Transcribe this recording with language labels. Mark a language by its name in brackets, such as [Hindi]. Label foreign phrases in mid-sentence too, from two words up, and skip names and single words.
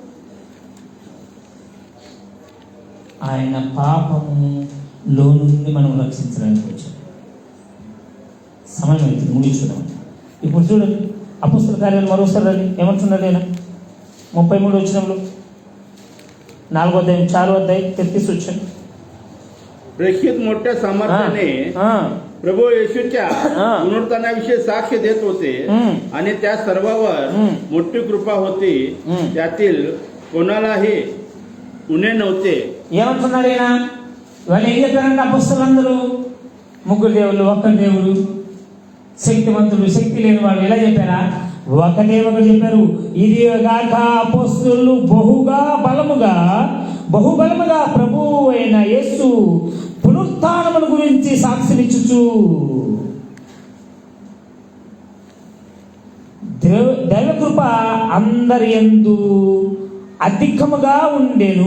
[Telugu] ఆయన పాపములో నుండి మనం రక్షించడానికి వచ్చాం. సమయం అవుతుంది, ముగించుకున్నాం. ఇప్పుడు చూడండి, అపొస్తలుల కార్యాలు మరోసారి రండి. ఏమంటున్నాడు ఆయన? 33 వచనంలో 4వ అధ్యాయం 4వ అధ్యాయ 33 వచన. [Marathi] प्रेषित मोठ्या सामर्थ्याने प्रभू येशूच्या पुनरुत्थानाविषयी साक्ष देत होते आणि त्या सर्वांवर मोठी कृपा होती. त्यातील कोणालाही उणे नव्हते. [Telugu] ఏమంటున్నాడు ఈయన? వాళ్ళు ఏం చెప్పారంటే అపొస్తలులందరూ ముగ్గురు దేవుళ్ళు, ఒక్కరి దేవుడు, శక్తివంతుడు, శక్తి లేని వాడు ఎలా చెప్పారా? ఒకటే ఒకటి చెప్పారు. ఇది గాక అపొస్తలులు బహుబలముగా ప్రభువు అయిన యేసు పునరుత్థానమును గురించి సాక్షినిచ్చుచు దైవకృప అందరి యందు అధికముగా ఉండెను.